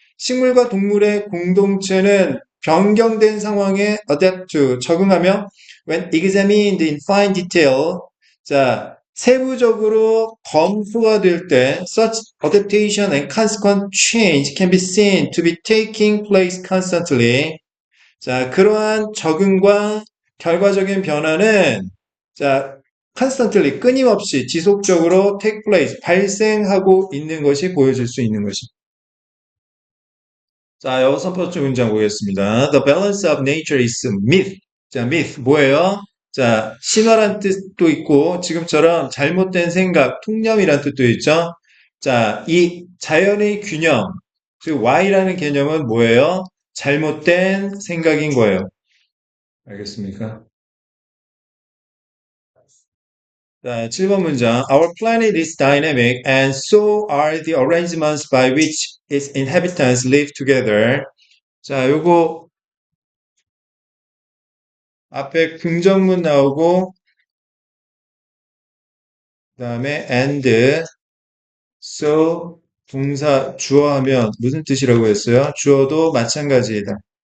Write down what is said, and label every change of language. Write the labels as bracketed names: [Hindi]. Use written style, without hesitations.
[Korean] 식물과 동물의 공동체는 변경된 상황에 adapt to, 적응하며, [English] when examined in fine detail. [Korean] 자, 세부적으로 검수가 될 때, [English] such adaptation and consequent change can be seen to be taking place constantly. [Korean] 자, 그러한 적응과 결과적인 변화는 자, constantly 끊임없이 지속적으로 take place 발생하고 있는 것이 보여질 수 있는 것입니다. 자, 여기서 첫 번째 문장 보겠습니다. [English] The balance of nature is myth. [Korean] 자, myth 뭐예요? 자, 신화란 뜻도 있고 지금처럼 잘못된 생각, 통념이란 뜻도 있죠. 자, 이 자연의 균형, 즉 Y라는 개념은 뭐예요? 잘못된 생각인 거예요. 알겠습니까? 자, 7번 문장. [English] Our planet is dynamic and so are the arrangements by which its inhabitants live together. [Korean] 자, 요거 앞에 긍정문 나오고 그다음에 and so 동사 주어하면 무슨 뜻이라고 했어요? 주어도 마찬가지이다.